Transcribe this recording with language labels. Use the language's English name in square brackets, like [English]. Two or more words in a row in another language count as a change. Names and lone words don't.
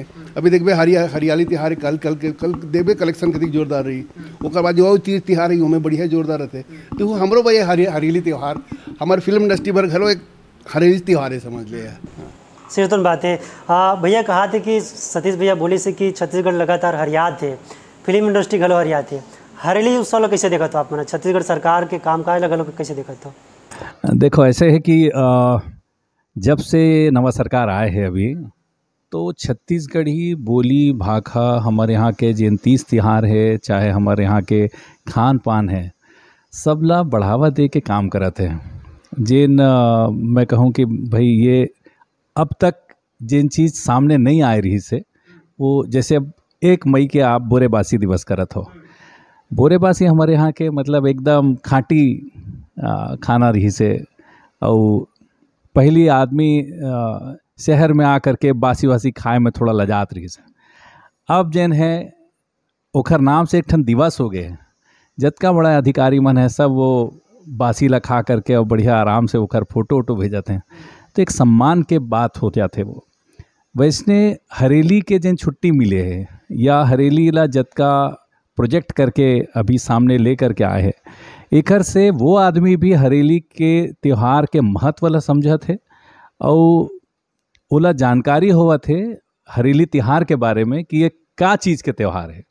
[Chhattisgarhi] अभी देखबे हरियाली त्यौहार कल देखे कलेक्शन कति जोरदार रही। ओकर बाद जो तीज त्यौहार है उमें बढ़िया जोरदार रहते। तो वो हमरो भाई हरियाली त्यौहार हमारे [English] film industry [Chhattisgarhi] पर घरों एक हरेली त्यौहार है, समझ ले। सिरतुन बात है। भैया कहा थे कि सतीश भैया बोले से कि छत्तीसगढ़ लगातार हरियात थे, [English] film industry [Chhattisgarhi] घलो हरिया थे हरेली उत्सव ला कैसे देखत हो आप मन छत्तीसगढ़ सरकार के काम काज ला घलो कैसे देखत हो? देखो ऐसे है कि जब से नवा सरकार आए है अभी, तो छत्तीसगढ़ी बोली भाखा हमारे यहाँ के जिन तीज तिहार है, चाहे हमारे यहाँ के खान पान है, सब ला बढ़ावा दे के काम करत है। जिन मैं कहूँ कि भाई ये अब तक जिन चीज़ सामने नहीं आ रही से, वो जैसे अब 1 मई के आप बोरेबासी दिवस करत हो। बोरेबासी हमारे यहाँ के मतलब एकदम खाटी खाना रही से, और पहली आदमी शहर में आकर के बासी वासी खाए में थोड़ा लजात रही से। अब जैन है ओखर नाम से एक ठन दिवस हो गए, जतका बड़ा अधिकारी मन है सब वो बासी ला खा करके और बढ़िया आराम से ओखर फोटो वोटो भेजते हैं, तो एक सम्मान के बात हो जाते वो। वैसने हरेली के जिन छुट्टी मिले है या हरेली ला जतका प्रोजेक्ट करके अभी सामने ले करके आए हैं, एकर से वो आदमी भी हरेली के त्यौहार के महत्व ला समझत है और ओला जानकारी होवत है हरेली त्यौहार के बारे में कि ये का चीज़ के त्यौहार है।